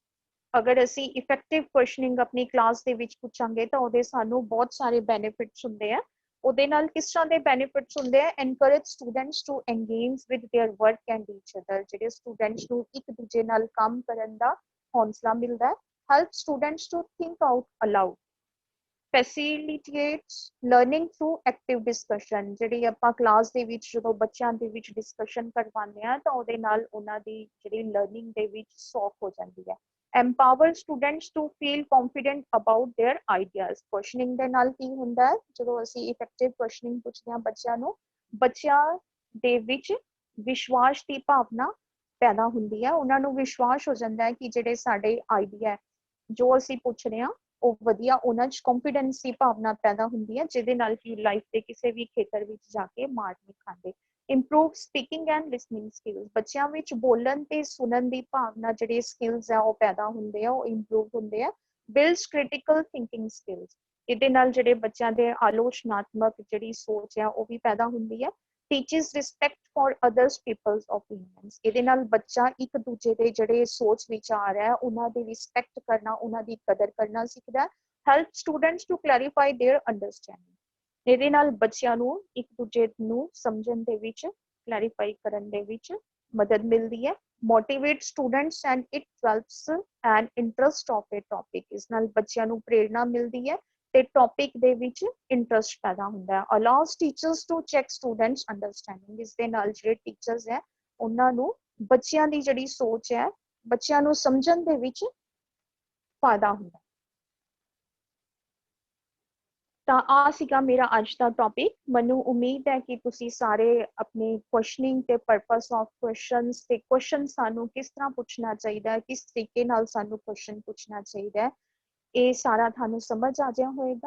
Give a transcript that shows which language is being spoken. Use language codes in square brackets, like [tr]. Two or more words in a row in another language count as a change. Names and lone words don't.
[pa] अगर ਅਸੀਂ [en] effective questioning [pa] ਆਪਣੀ ਕਲਾਸ ਦੇ ਵਿੱਚ ਪੁੱਛਾਂਗੇ ਤਾਂ ਉਹਦੇ ਸਾਨੂੰ ਬਹੁਤ ਸਾਰੇ ਬੈਨੀਫਿਟਸ ਹੁੰਦੇ ਆ। ਉਹਦੇ ਨਾਲ ਕਿਸ ਤਰ੍ਹਾਂ ਦੇ ਬੈਨੀਫਿਟਸ ਹੁੰਦੇ ਆ? [en] encourage students to engage with their work and each other। [pa] ਜਿਹੜੇ ਸਟੂਡੈਂਟਸ ਨੂੰ ਇੱਕ ਦੂਜੇ ਨਾਲ ਕੰਮ ਕਰਨ ਦਾ ਹੌਸਲਾ ਮਿਲਦਾ ਹੈ। [en] help students to think out aloud. facilitates learning through active discussion. [pa] ਜਿਹੜੀ ਆਪਾਂ ਕਲਾਸ ਦੇ ਵਿੱਚ ਜਦੋਂ ਬੱਚਿਆਂ ਦੇ ਵਿੱਚ ਡਿਸਕਸ਼ਨ ਕਰਵਾਉਂਦੇ ਆ ਤਾਂ ਉਹਦੇ ਨਾਲ ਉਹਨਾਂ ਦੀ ਜਿਹੜੀ ਲਰਨਿੰਗ ਦੇ ਵਿੱਚ ਸੌਖ ਹੋ ਜਾਂਦੀ ਹੈ। [en] empower students to feel confident about their ideas। [pa] questioning ਦੇ ਨਾਲ ਕੀ ਹੁੰਦਾ ਹੈ? ਜਦੋਂ ਅਸੀਂ [en] effective questioning [pa] ਪੁੱਛਦੇ ਹਾਂ ਬੱਚਿਆਂ ਨੂੰ, ਬੱਚਿਆਂ ਦੇ ਵਿੱਚ ਵਿਸ਼ਵਾਸ ਦੀ ਭਾਵਨਾ ਪੈਦਾ ਹੁੰਦੀ ਹੈ। ਉਹਨਾਂ ਨੂੰ ਵਿਸ਼ਵਾਸ ਹੋ ਜਾਂਦਾ ਹੈ ਕਿ ਜਿਹੜੇ ਸਾਡੇ ਆਈਡੀਆ ਜੋ ਅਸੀਂ ਪੁੱਛ ਰਹੇ ਹਾਂ ਉਹ ਵਧੀਆ, ਉਹਨਾਂ 'ਚ confidence ਦੀ ਭਾਵਨਾ ਪੈਦਾ ਹੁੰਦੀ ਹੈ, ਜਿਹਦੇ ਨਾਲ ਕਿ ਲਾਈਫ ਦੇ ਕਿਸੇ ਵੀ ਖੇਤਰ ਵਿੱਚ ਜਾ ਕੇ ਮਾਰ ਨਹੀਂ ਖਾਂਦੇ। [en] improve speaking and listening skills। [pa] ਬੱਚਿਆਂ ਵਿੱਚ ਬੋਲਣ ਤੇ ਸੁਣਨ ਦੀ ਭਾਵਨਾ ਜਿਹੜੇ ਸਕਿੱਲਸ ਆ ਉਹ ਪੈਦਾ ਹੁੰਦੇ ਆ, ਉਹ ਇੰਪਰੂਵ ਹੁੰਦੇ ਆ। [en] builds critical thinking skills। [pa] ਇਹਦੇ ਨਾਲ ਜਿਹੜੇ ਬੱਚਿਆਂ ਦੇ ਆਲੋਚਨਾਤਮਕ ਜਿਹੜੀ ਸੋਚ ਆ ਉਹ ਵੀ ਪੈਦਾ ਹੁੰਦੀ ਹੈ। [en] teaches respect for others people's opinions। [pa] ਇਹਦੇ ਨਾਲ ਬੱਚਾ ਇੱਕ ਦੂਜੇ ਦੇ ਜਿਹੜੇ ਸੋਚ ਵਿਚਾਰ ਹੈ ਉਹਨਾਂ ਦੀ ਰਿਸਪੈਕਟ ਕਰਨਾ, ਉਹਨਾਂ ਦੀ ਕਦਰ ਕਰਨਾ ਸਿੱਖਦਾ ਹੈ। [en] help students to clarify their understanding। [pa] ਇਹਦੇ ਨਾਲ ਬੱਚਿਆਂ ਨੂੰ ਇੱਕ ਦੂਜੇ ਨੂੰ ਸਮਝਣ ਦੇ ਵਿੱਚ, ਕਲੈਰੀਫਾਈ ਕਰਨ ਦੇ ਵਿੱਚ ਮਦਦ ਮਿਲਦੀ ਹੈ। [en] motivate students and it develops an interest of a topic। [pa] ਇਸ ਨਾਲ ਬੱਚਿਆਂ ਨੂੰ ਪ੍ਰੇਰਣਾ ਮਿਲਦੀ ਹੈ ਤੇ ਟੌਪਿਕ ਦੇ ਵਿੱਚ ਇੰਟਰਸਟ ਪੈਦਾ ਹੁੰਦਾ ਹੈ। [en] allows teachers to check students understanding। [pa] ਇਸ ਦੇ ਨਾਲ ਜਿਹੜੇ ਟੀਚਰਸ ਹੈ ਉਹਨਾਂ ਨੂੰ ਬੱਚਿਆਂ ਦੀ ਜਿਹੜੀ ਸੋਚ ਹੈ, ਬੱਚਿਆਂ ਨੂੰ ਸਮਝਣ ਦੇ ਵਿੱਚ ਫਾਇਦਾ ਹੁੰਦਾ। ਤਾਂ ਆ ਸੀਗਾ ਮੇਰਾ ਅੱਜ ਦਾ ਟੌਪਿਕ। ਮੈਨੂੰ ਉਮੀਦ ਹੈ ਕਿ ਤੁਸੀਂ ਸਾਰੇ ਆਪਣੇ ਕੁਐਸਚਨਿੰਗ ਤੇ [en] purpose of questions [pa] ਤੇ ਕੁਐਸਚਨ ਸਾਨੂੰ ਕਿਸ ਤਰ੍ਹਾਂ ਪੁੱਛਣਾ ਚਾਹੀਦਾ ਹੈ, ਕਿਸ ਤਰੀਕੇ ਨਾਲ ਸਾਨੂੰ ਕੁਐਸਚਨ ਪੁੱਛਣਾ ਚਾਹੀਦਾ ਹੈ, ਇਹ ਸਾਰਾ ਤੁਹਾਨੂੰ ਸਮਝ ਆ ਗਿਆ ਹੋਏਗਾ।